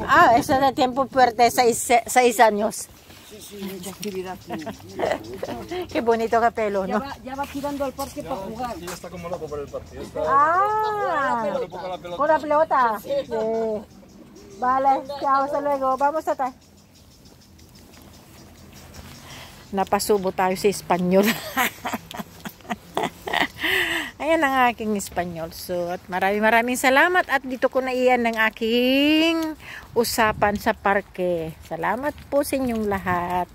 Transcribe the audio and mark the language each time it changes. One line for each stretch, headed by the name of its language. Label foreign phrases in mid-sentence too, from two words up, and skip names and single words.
Spanish: Ah, eso da tiempo fuerte, 6 años. Sí, mucha actividad tiene. Qué bonito que pelo, ¿no? Ya va tirando al parque para jugar. Y ya está como loco por el partido. Está Ah, un poco la pelota. con la pelota. Sí. Vale, chao, hasta luego. Vamos tatay.
Filipino: Napasubo tayo sa Espanyol. Ayan ang aking Espanyol. So, at maraming salamat at dito ko na iyan ng aking usapan sa parke. Salamat po sa inyong lahat.